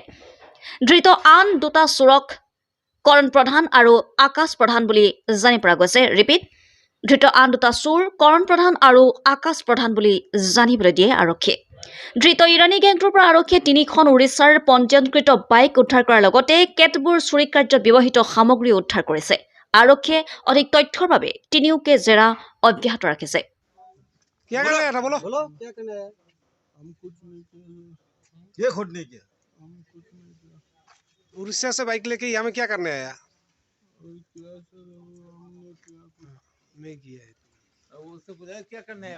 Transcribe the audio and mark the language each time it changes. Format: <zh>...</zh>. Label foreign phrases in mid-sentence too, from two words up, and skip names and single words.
<as>ধৃত আন ২টা চোৰক কৰণ প্ৰধান আৰু আকাশ প্ৰধান বুলি জানি পৰা গৈছে ৰিপিট ধৃত আন ২টা চোৰ কৰণ প্ৰধান আৰু আকাশ প্ৰধান বুলি জানিবলৈ দিয়ে আৰক্ষীয়ে ধৃত ইৰানী গেংটোৰ পৰা আৰক্ষীয়ে ৩খন ওড়িশাৰ পঞ্জীয়নকৃত বাইক উদ্ধাৰ কৰাৰ লগতে কেতবোৰ চুৰি কাৰ্যত ব্যৱহৃত সামগ্ৰী উদ্ধাৰ কৰিছে আৰক্ষীয়ে অধিক তথ্যৰ বাবে তিনিওকে জেৰা অব্যাহত ৰাখিছে</as> <hi>क्या करना है बोलो बोलो क्या करना है हम कुछ नहीं किया ये खुद नहीं किया हम कुछ नहीं किया उड़ीसा से बाइक लेके यहाँ में क्या करने आया और क्या सर हमने क्या कुछ नहीं किया है उससे पूछा क्या करना है</hi>